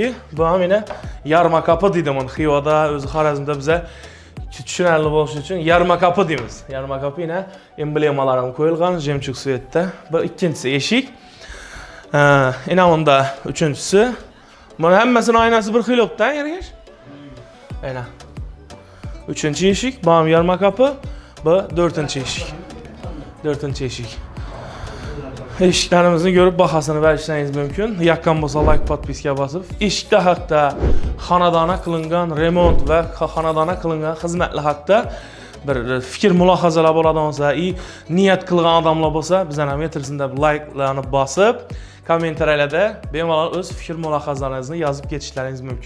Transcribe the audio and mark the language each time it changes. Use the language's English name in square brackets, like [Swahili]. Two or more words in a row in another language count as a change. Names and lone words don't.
[Uzbek] Bu ham yana yarma kapı deydi buni Xivoda, o'zi Xorazmda biza tushunarli bo'lishi uchun yarma kapı deymiz. Yarma kapı yana emblemalar ham qo'yilgan, [Russian] jemchug svetda. [Uzbek] Bu ikkinchisi eshik. Yana unda uchinchisi. Mana hammasini oynasi bir xil yo'qdan yargash. Ayna. Uchinchi eshik, bu ham yarma kapı. Bu dördüncü eshik. Dördüncü eshik. Eshiklarimizni ko'rib bahosini berishingiz mumkin. Yoqqan bo'lsa like, podpiska bosib, eshikda haqda, xonadona qilingan remont va xonadona qilingan xizmatlar haqida bir fikr mulohazalar bo'ladigan bo'lsa, niyat qilgan odamlar bo'lsa, bizdan ham yetirsinda like'larni bosib, kommentariylarda bemalol o'z fikr mulohazalaringizni yozib ketishlaringiz mumkin.